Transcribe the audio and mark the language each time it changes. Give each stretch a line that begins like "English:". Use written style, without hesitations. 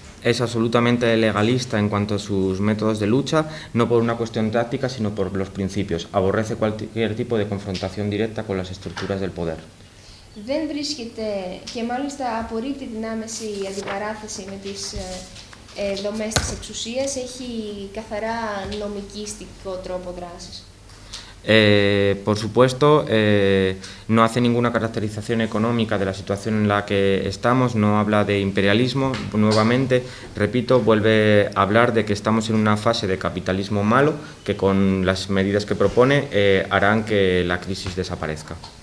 Spanish: es absolutamente legalista en cuanto a sus métodos de lucha, no por una cuestión táctica, sino por los principios. Aborrece cualquier tipo de confrontación directa con las estructuras del poder.
Greek: Δεν βρίσκεται και μάλιστα απορρίπτει την άμεση αντιπαράθεση με τις δομές της εξουσίας, έχει καθαρά νομικιστικό τρόπο δράσης.
Spanish: Por supuesto, no hace ninguna caracterización económica de la situación en la que estamos, no habla de imperialismo, nuevamente, repito, vuelve a hablar de que estamos en una fase de capitalismo malo, que con las medidas que propone harán que la crisis desaparezca.